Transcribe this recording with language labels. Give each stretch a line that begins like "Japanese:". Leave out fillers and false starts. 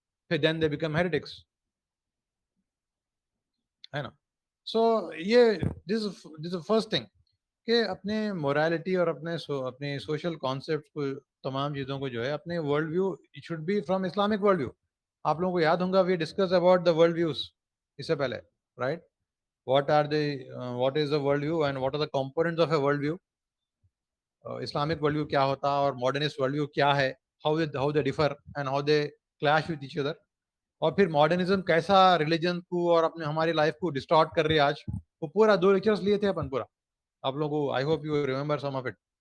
English: پھر then they become heretics, ہے نا. سو یہ دس فرسٹ تھنگ
Urdu: کہ اپنے مورالٹی اور اپنے سوشل کانسیپٹ کو، تمام چیزوں کو جو ہے اپنے
English: World view it should be from Islamic world view.
Urdu: آپ لوگوں کو یاد ہوں گا
English: we discuss about the world views
Urdu: اس سے پہلے، right.
English: What is the world view and what are the components of a world view.
Urdu: Islamic world view کیا ہوتا اور ماڈرنسٹ ورلڈ ویو کیا ہے،
English: How they differ and how they clash with each other.
Urdu: اور پھر modernism کیسا religion کو اور اپنے ہماری لائف کو ڈسٹارٹ کر رہی ہے آج. وہ پورا 2 لیکچرز لیے تھے اپن پورا. آپ لوگوں کو
English: I hope you remember some of it.